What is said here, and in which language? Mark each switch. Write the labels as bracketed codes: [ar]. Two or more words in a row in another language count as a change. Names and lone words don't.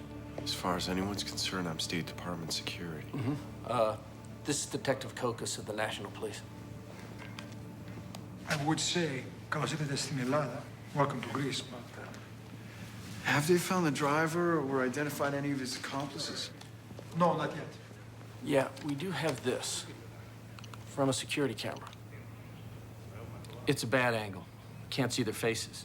[en] As far as anyone's concerned, I'm State Department security. This is Detective Kokos of the National Police. I would say, [el] καλώς ήρθατε στην Ελλάδα. [en] Welcome to Greece, but... Have they found the driver or identified any of his accomplices? No, not yet. Yeah, we do have this from a security camera. It's a bad angle. Can't see their faces.